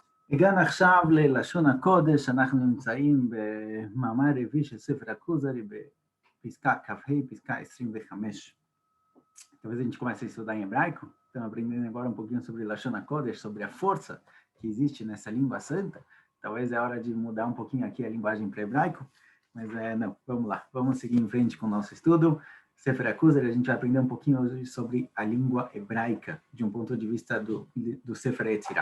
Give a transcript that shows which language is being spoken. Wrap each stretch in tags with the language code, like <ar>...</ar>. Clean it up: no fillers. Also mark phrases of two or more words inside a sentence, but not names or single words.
<he>הגענו עכשיו ללשון הקודש, אנחנו נמצאים במאמר רביעי של ספר הכוזרי בפסקה כ"ה, פסקה 25.</he> <pt>Talvez a gente comece a estudar em hebraico, estamos aprendendo agora um pouquinho sobre</pt> <he>לשון הקודש,</he> <pt>sobre a força que existe nessa língua santa. Talvez é hora de mudar um pouquinho aqui a linguagem para hebraico, mas não, vamos lá, vamos seguir em frente com o nosso estudo. Sefer HaKuzari, a gente vai aprender um pouquinho hoje sobre a língua hebraica, de um ponto de vista do Sefer Yetzirah.</pt>